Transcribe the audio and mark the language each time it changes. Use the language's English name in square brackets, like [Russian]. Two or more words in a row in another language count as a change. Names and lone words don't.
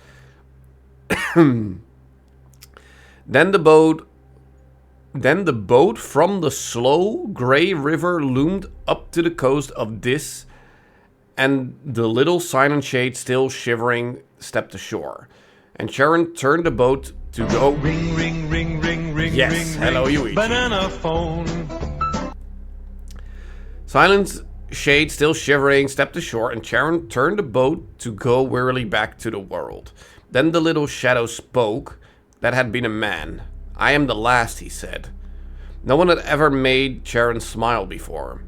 [English] Then the boat from the slow grey river loomed up to the coast of this, and the little silent shade, still shivering, stepped ashore. And Charon turned the boat to go. Ring, ring, ring, ring, ring. Yes, ring, hello, ring, Yuichi. Banana phone. Silent shade, still shivering, stepped ashore, and Charon turned the boat to go wearily back to the world. Then the little shadow spoke. That had been a man. I am the last, he said. No one had ever made Charon smile before.